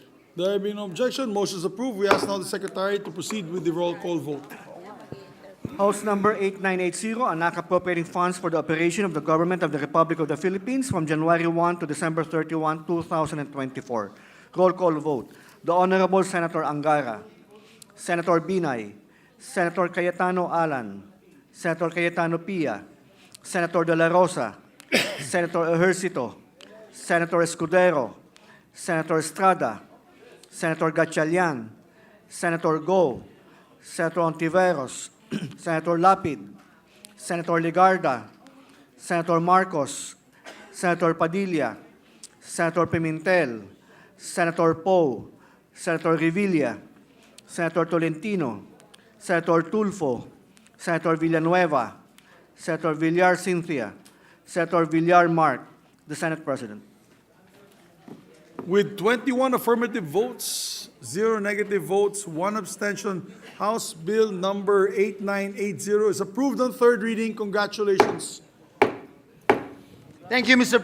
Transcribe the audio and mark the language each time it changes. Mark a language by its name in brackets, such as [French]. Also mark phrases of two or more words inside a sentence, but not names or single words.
[English] There being no objection, motion is approved. We ask now the Secretary to proceed with the roll call vote. House Number 8980, An Act Appropriating Funds for the Operation of the Government of the Republic of the Philippines from January 1 to December 31, 2024. Roll call vote. The Honorable Senator Angara, Senator Binay, Senator Cayetano Alan, Senator Cayetano Pia, Senator De La Rosa, Senator Ejercito, Senator Escudero, Senator Estrada, Senator Gatchalian, Senator Go, Senator Ontiveros, Senator Lapid, Senator Legarda, Senator Marcos, Senator Padilla, Senator Pimentel, Senator Poe, Senator Revilla, Senator Tolentino, Senator Tulfo, Senator Villanueva, Senator Villar Cynthia, Senator Villar Mark, the Senate President. With 21 affirmative votes, 0 negative votes, 1 abstention, House Bill Number 8980 is approved on third reading. Congratulations. Thank you, Mr.